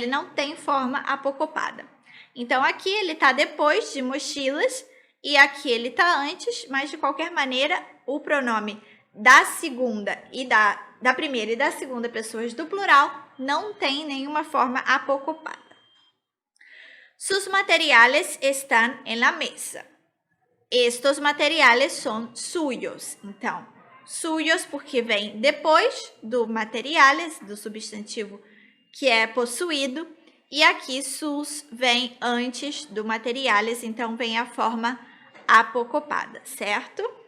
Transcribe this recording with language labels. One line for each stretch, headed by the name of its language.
Portuguese: Ele não tem forma apocopada. Então, aqui ele está depois de mochilas e aqui ele está antes, mas de qualquer maneira, o pronome da segunda e da primeira e da segunda pessoas do plural não tem nenhuma forma apocopada.
Spanish: Sus materiales están en la mesa. Estos materiales son suyos.
Portuguese: Então, suyos porque vem depois do materiales, do substantivo que é possuído, e aqui sus vem antes do materiales, então vem a forma apocopada, certo?